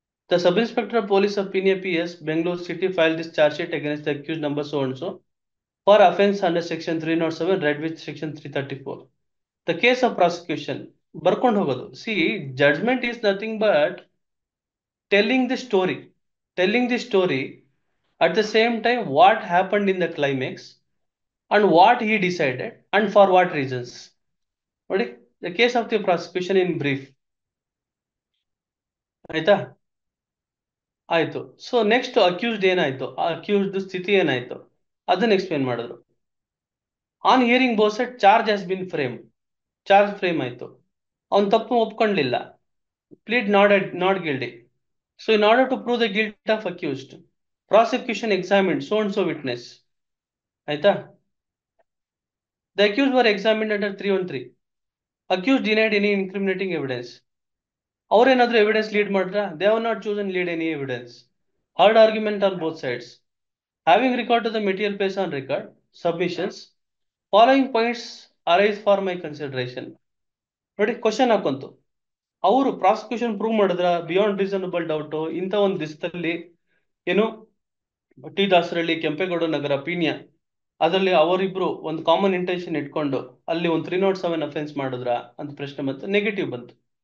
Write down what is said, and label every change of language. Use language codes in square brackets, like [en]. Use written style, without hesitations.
[en] The sub-inspector of police of PNPS, Bangalore City, filed this charge sheet against the accused number so and so for offence under section 307, read with section 334. The case of prosecution. [kn] ಬರ್ಕೊಂಡು ಹೋಗೋದು. [en] See, judgement is nothing but telling the story. Telling the story at the same time what happened in the climax and what he decided and for what reasons. [kn] ನೋಡಿ, [en] the case of the prosecution in brief. [kn] ಆಯ್ತಾ? ಆಯ್ತು. So next accused ಏನಾಯ್ತು, ಆ accused ಸ್ಥಿತಿ ಏನಾಯ್ತು ಅದನ್ನ explain ಮಾಡಿದ್ರು. [en] On hearing both side, charge has been frame. [kn] Charge frame ಆಯ್ತು. ಅವ್ನು ತಪ್ಪು ಒಪ್ಕೊಳ್ಳಿಲ್ಲ. [en] Plead not guilty. So in order to prove the guilt of accused, prosecution examined so and so witness. [kn] ಆಯ್ತಾ? [en] The accused were examined under 313. Accused denied any incriminating evidence. [kn] ಅವ್ರೇನಾದ್ರೂ evidence lead ಮಾಡ್ರ? [en] They have not chosen lead any evidence. Heard argument on both sides. Having regard to the material placed on record, submissions, following points arise for my consideration. [kn] ನೋಡಿ, question ಹಾಕೊಂತು. ಅವರು prosecution prove ಮಾಡಿದ್ರ [en] beyond reasonable doubt [kn] ಇಂಥ ಒಂದು ದಿವಸದಲ್ಲಿ ಏನು T Dasarahalli, Kempegowda ನಗರ, ಪೀಣ್ಯ, ಅದರಲ್ಲಿ ಅವರಿಬ್ರು ಒಂದು ಕಾಮನ್ ಇಂಟೆನ್ಷನ್ ಇಟ್ಕೊಂಡು ಅಲ್ಲಿ ಒಂದು 307 ಅಫೆನ್ಸ್ ಮಾಡಿದ್ರ ಅಂತ ಪ್ರಶ್ನೆ ಬಂತು. ನೆಗೆಟಿವ್ ಬಂತು.